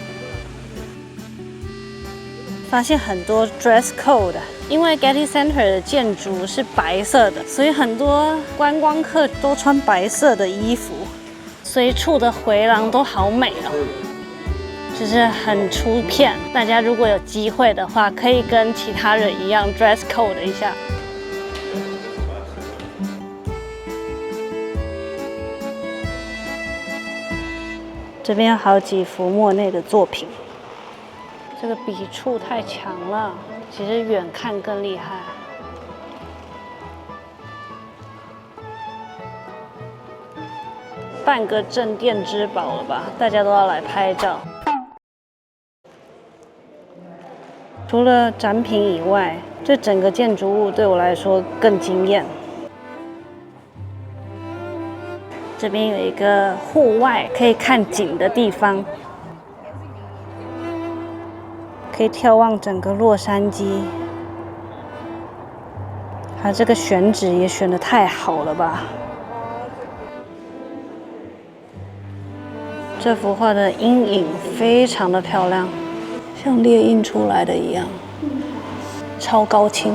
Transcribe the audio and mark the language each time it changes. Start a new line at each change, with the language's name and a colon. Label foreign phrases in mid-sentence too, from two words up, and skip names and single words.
Chinese: 發現很多
English: dress code，
Chinese: 因為 Getty Center 的建築是白色的，所以很多觀光客都穿白色的衣服，隨處的迴廊都好美哦，就是很出片。大家如果有機會的話，可以跟其他人一樣
English: dress code
Chinese: 一下。這邊有好幾幅莫內的作品，這個筆觸太強了，其實遠看更厲害。半個鎮店之寶了吧？大家都要來拍照。除了展品以外，這整個建築物對我來說更驚豔。這邊有一個戶外可以看景的地方，可以眺望整個洛杉磯。它這個選址也選得太好了吧！這幅畫的陰影非常的漂亮，像列印出來的一樣，超高清。